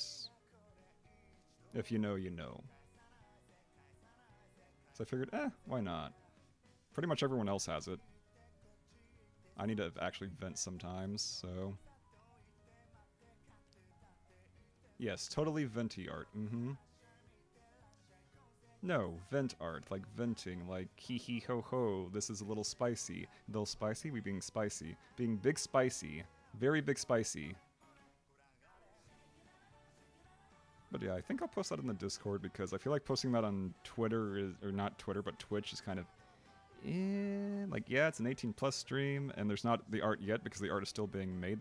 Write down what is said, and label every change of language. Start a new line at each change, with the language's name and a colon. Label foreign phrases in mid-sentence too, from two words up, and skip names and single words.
English: If you know, you know. So I figured, why not? Pretty much everyone else has it. I need to actually vent sometimes, so... Yes, totally venti art, No, vent art, like venting, like hee hee ho ho, this is a little spicy. Little spicy? We being spicy. Being big spicy. Very big spicy. But yeah, I think I'll post that in the Discord because I feel like posting that on Twitter is, or not Twitter, but Twitch is kind of, like, yeah, it's an 18+ stream, and there's not the art yet because the art is still being made.